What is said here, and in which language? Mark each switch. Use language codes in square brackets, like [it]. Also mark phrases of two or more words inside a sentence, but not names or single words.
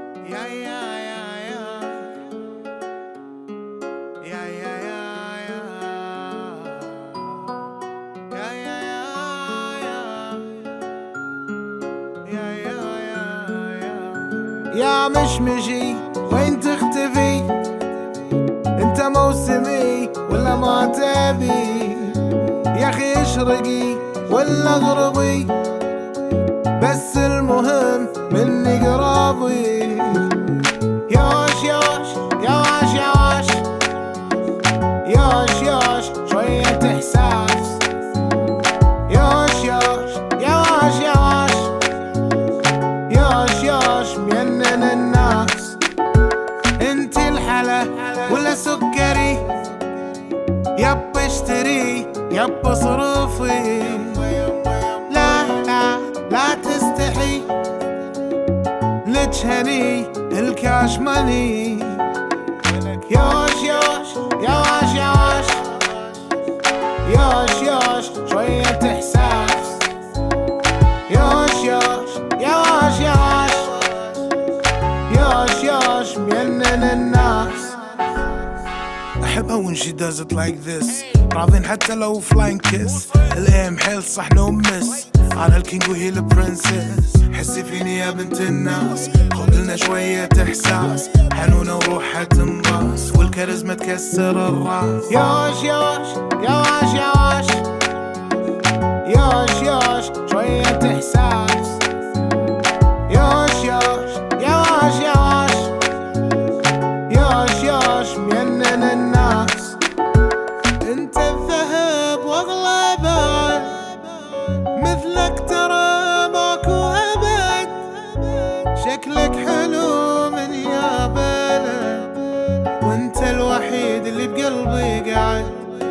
[ar] يا يا يا يا يا يا يا يا يا يا يا يا مشمشي وين تختفي؟ انت موسمي ولا ما تبي؟ يا اخي اشرقي ولا اغربي، بس المهم مني قرابي. ياش ياش ياش ياش ياش ياش شوية احساس. ياش ياش ياش ياش ياش ياش مينن الناس. انتي الحلا ولا سكري؟ يب اشتري يب اصرفي. لا تستحي لجهني [en] cash money. [ar] ياش ياش ياش ياش ياش ياش شوية احساس. ياش ياش ياش ياش ياش ياش مينن الناس. احبها [en] when she does it like this. [ar] راضين حتى لو [en] flying kiss. [ar] الايم حيل صح [en] no miss. [ar] أنا الكينج وهي البرنسس. حسي فيني يا بنت الناس. خذلنا شوية إحساس. حنونة وروحها تنباس، والكاريزما تكسر الراس. ياش ياش ياش ياش ياش ياش شوية إحساس. ياش ياش ياش ياش ياش ياش مينن الناس. انت الذهب واغلى بعد، مثلك ترى ماكو أبد. شكلك حلو من يا بلد، وانت الوحيد اللي بقلبي قاعد.